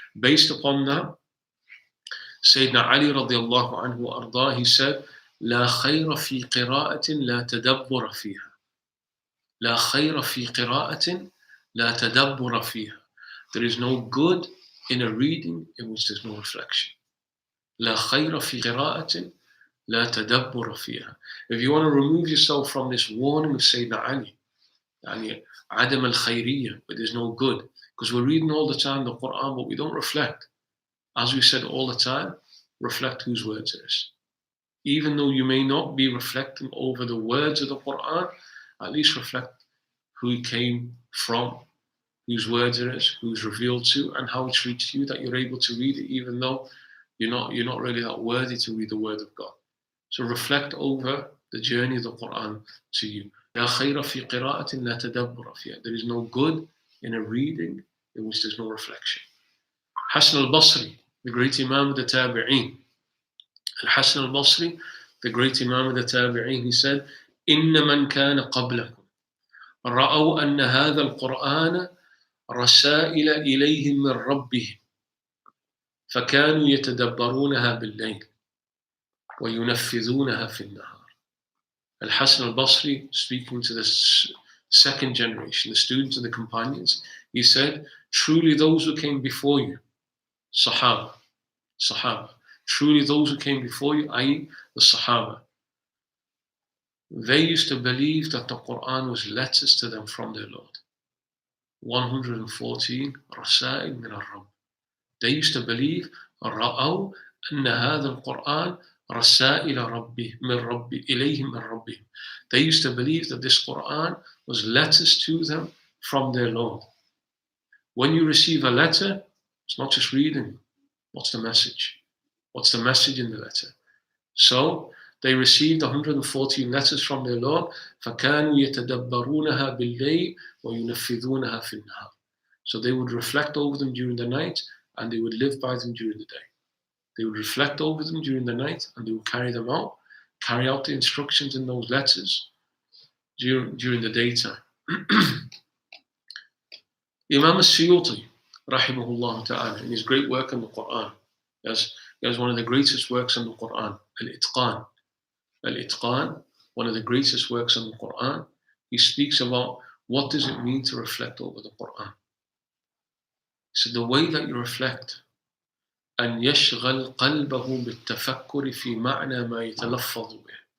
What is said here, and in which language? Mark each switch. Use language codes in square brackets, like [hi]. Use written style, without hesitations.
[en] Based upon that, Sayyidina Ali radiallahu anhu arda, he said, [ar] لا خير في قراءة لا تدبر فيها. لا خير في قراءة لا تدبر فيها. [en] There is no good in a reading in which there's no reflection. [ar] لا خير في قراءة لا تدبر فيها. [en] If you want to remove yourself from this warning of Sayyidina Ali, [ar] يعني عدم الخيرية, [en] but there's no good. Because we're reading all the time the Quran, but we don't reflect. As we said all the time, reflect whose words it is. Even though you may not be reflecting over the words of the Quran, at least reflect who it came from, whose words it is, who's revealed to, and how it's reached you, that you're able to read it, even though you're not really that worthy to read the word of God. So reflect over the journey of the Quran to you. [ar] لا خير في قراءة لا تدبر فيها. [en] There is no good in a reading in which there's no reflection. Hasan al-Basri, the great Imam of the Tabi'een. Al-Hasan al-Basri, the great Imam of the Tabi'een, he said, [ar] إن من كان قبلكم رأوا أن هذا القرآن رسائل إليهم من ربهم فكانوا يتدبرونها بالليل وينفذونها في النهار. [en] Al-Hasan al-Basri, speaking to the second generation, the students and the companions, he said, truly those who came before you, Sahaba, truly those who came before you, i.e. the Sahaba, they used to believe that the Quran was letters to them from their Lord. [ar] 114 رسائل من الرب. [en] They used to believe [ar] رأوا أن هذا القرآن رسائل ربي من ربي إليهم من ربهم. [en] They used to believe that this Quran was letters to them from their Lord. When you receive a letter, it's not just reading. What's the message? What's the message in the letter? So they received 114 letters from their Lord. [ar] فَكَانُوا يَتَدَبَّرُونَهَا بِاللَّيْلِ وَيُنَفِّذُونَهَا فِي النَّهَارِ. [en] So they would reflect over them during the night and they would live by them during the day. They would reflect over them during the night and they would carry them out, carry out the instructions in those letters during the daytime. Imam al-Suyuti, rahimahullah ta'ala, in his great work on the Quran, he has one of the greatest works on the Quran, Al-Itqan. Al-Itqan, one of the greatest works on the Quran. He speaks about what does it mean to reflect over the Quran. So the way that you reflect, [ar] أن يشغل قلبه بالتفكر في معنى ما يتلفظ به.